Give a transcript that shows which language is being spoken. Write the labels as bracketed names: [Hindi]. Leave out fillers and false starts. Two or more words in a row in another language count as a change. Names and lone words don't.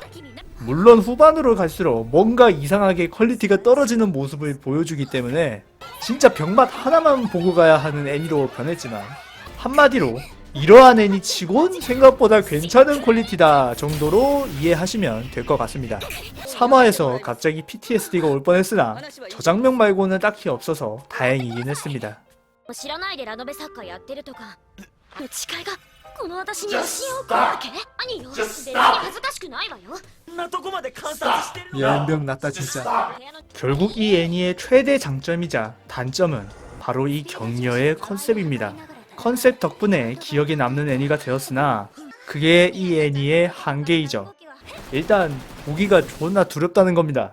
[Korean] 물론 후반으로 갈수록 뭔가 이상하게 퀄리티가 떨어지는 모습을 보여주기 때문에 진짜 병맛 하나만 보고 가야 하는 애니로 변했지만 한마디로 이러한 애니치곤 생각보다 괜찮은 퀄리티다 정도로 이해하시면 될 것 같습니다. 3화에서 갑자기 PTSD가 올 뻔했으나 저 장면 말고는 딱히 없어서 다행이긴 했습니다. [Japanese] 知らないでラノベ作家やってるとか打ち替えがこの私に教えをくるわけ兄よ別に恥ずかしくないわよこんなとこまで観察してる [Korean] 연병 났다 진짜. 결국 이 애니의 최대 장점이자 단점은 바로 이 격려의 컨셉입니다. 컨셉 덕분에 기억에 남는 애니가 되었으나 그게 이 애니의 한계이죠. 일단 보기가 존나 두렵다는 겁니다.